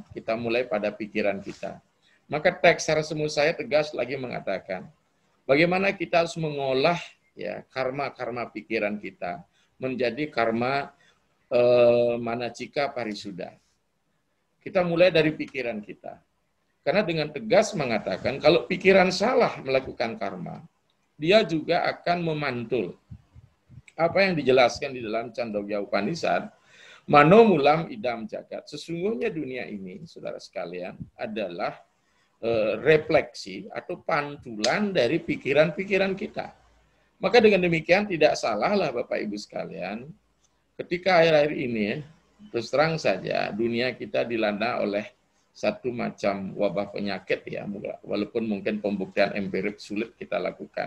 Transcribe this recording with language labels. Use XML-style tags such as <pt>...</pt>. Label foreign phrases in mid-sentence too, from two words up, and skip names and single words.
<id>Kita mulai pada pikiran kita. Maka teks Sarasamudaya tegas lagi mengatakan, bagaimana kita harus mengolah ya karma-karma pikiran kita menjadi karma manacika parisuddha. Kita mulai dari pikiran kita. Karena dengan tegas mengatakan kalau pikiran salah melakukan karma, dia juga akan memantul apa yang dijelaskan di dalam Chandogya Upanishad,</id> <sa>mano mulam idam jagat.</sa> <id>Sesungguhnya dunia ini, saudara sekalian, adalah refleksi atau pantulan dari pikiran-pikiran kita. Maka dengan demikian tidak salahlah Bapak Ibu sekalian, ketika akhir-akhir ini, terus terang saja, dunia kita dilanda oleh satu macam wabah penyakit ya, walaupun mungkin pembuktian empirik sulit kita lakukan.</id>